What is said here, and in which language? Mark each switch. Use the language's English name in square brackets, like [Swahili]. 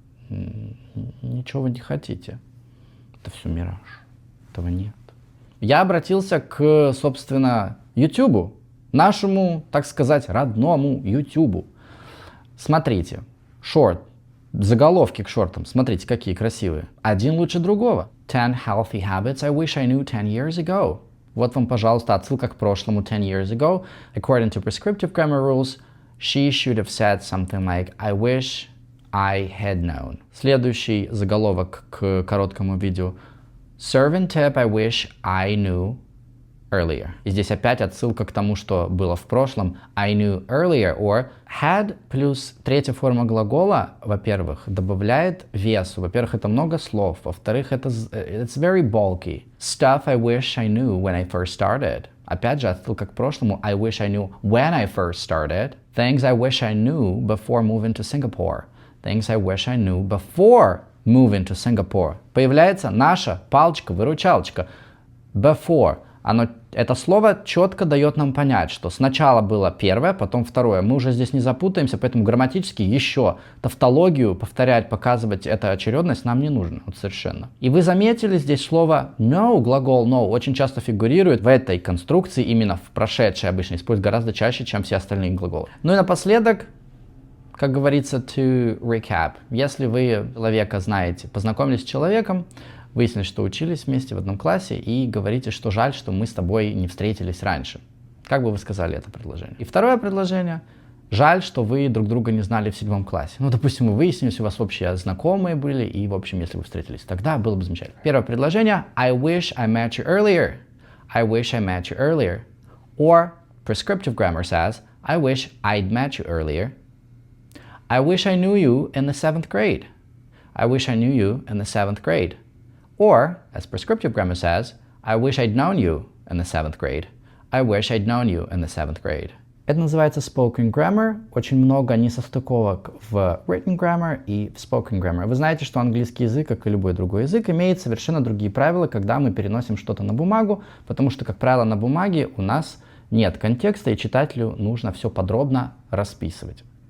[Russian] Ничего вы не хотите. Это все мираж. Этого нет. Я обратился к, собственно, YouTube, нашему, так сказать, родному YouTube. Смотрите, шорт, заголовки к шортам, смотрите, какие красивые. Один лучше другого. [English] 10 healthy habits I wish I knew 10 years ago. [Russian] Вот вам, пожалуйста, отсылка к прошлому [English] 10 years ago. According to prescriptive grammar rules, she should have said something like I wish I had known. [Russian] Следующий заголовок к короткому видео. [English] Servant tip I wish I knew earlier. [Russian] И здесь опять отсылка к тому, что было в прошлом. [English] I knew earlier, or had [Russian] плюс третья форма глагола, во-первых, добавляет весу. Во-первых, это много слов. Во-вторых, [English] it's very bulky. Stuff I wish I knew when I first started. [Russian] Опять же, отсылка к прошлому. [English] I wish I knew when I first started. Things I wish I knew before moving to Singapore. Things I wish I knew before moving to Singapore. [Russian] Появляется наша палочка-выручалочка. Before. Это слово четко дает нам понять, что сначала было первое, потом второе. Мы уже здесь не запутаемся, поэтому грамматически еще тавтологию повторять, показывать эту очередность нам не нужно. Вот совершенно. И вы заметили здесь слово know, глагол know, очень часто фигурирует в этой конструкции, именно в прошедшей обычно используют гораздо чаще, чем все остальные глаголы. Ну и напоследок, как говорится, [English] to recap. [Russian] Если вы человека знаете, познакомились с человеком, выяснили, что учились вместе в одном классе, и говорите, что жаль, что мы с тобой не встретились раньше. Как бы вы сказали это предложение? И второе предложение. Жаль, что вы друг друга не знали в 7 классе. Ну, допустим, вы выяснились, у вас общие знакомые были, и, в общем, если вы встретились, тогда было бы замечательно. Первое предложение. [English] I wish I met you earlier. I wish I met you earlier. Or, prescriptive grammar says, I wish I'd met you earlier. I wish I knew you in the 7th grade. I wish I knew you in the 7th grade. Or, as prescriptive grammar says, I wish I'd known you in the 7th grade. I wish I'd known you in the 7th grade. [Russian] Это называется spoken grammar. Очень много несостыковок в written grammar и в spoken grammar. Вы знаете, что английский язык, как и любой другой язык, имеет совершенно другие правила, когда мы переносим что-то на бумагу, потому что, как правило, на бумаге у нас нет контекста, и читателю нужно все подробно расписывать.